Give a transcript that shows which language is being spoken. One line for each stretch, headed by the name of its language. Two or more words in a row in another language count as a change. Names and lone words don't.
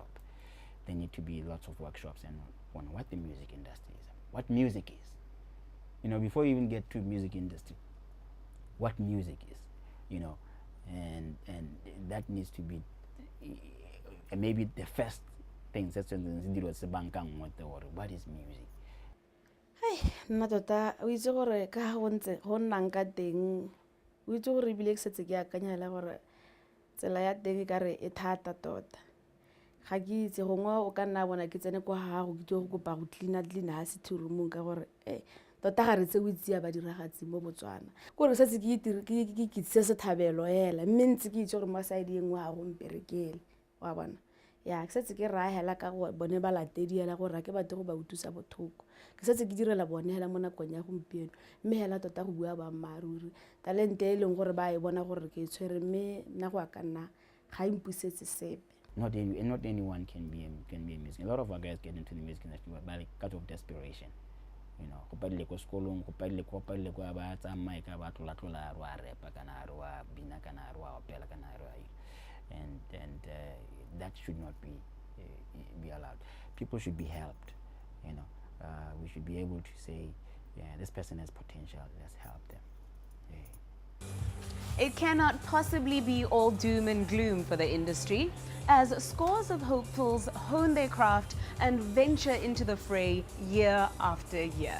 English: There need to be lots of workshops on what the music industry is, what music is. Before you even get to music industry, what music is, and that needs to be maybe the first thing. What is music?
Tswana: Nna tota o itse gore ka go ntse go nnang ka teng, o itse gore ebile ke setse ke akanyela gore tsela ya teng ka re e thata tota. Ga ke itse gongwe o ka nna bona ke tsene kwa gago ke go kopa go cleana ha sethurumo ka gore tota ga re tse o itse ba diragatsi mo Botswana. Gore setse ke kitse se thabelo hela, mme ntse ke itse gore mo side engwe ga go mperekele wa bona. Ya ke setse ke ra hela ka go bone ba latedi hela gore ke batho go ba utusa bothoko. Ke setse ke direla bone hela mo nakong ya gompieno, mme hela tota go bua ba mmaruri talente e leng gore ba e bona gore ke tshwere, mme nna go ka nna ga impusetse sepe.
English: Not anyone can be a musician. A lot of our guys get into the music industry because of desperation.
Tswana: Go padile ko sekolong, go padile ko ba tsamaya ka ba tlola ro a repa kana ro a bina kana ro a opela kana ro a,
English: and that should not be allowed. People should be helped. We should be able to say, yeah, this person has potential, let's help them. It cannot possibly be all doom and gloom for the industry, as scores of hopefuls hone their craft and venture into the fray year after year.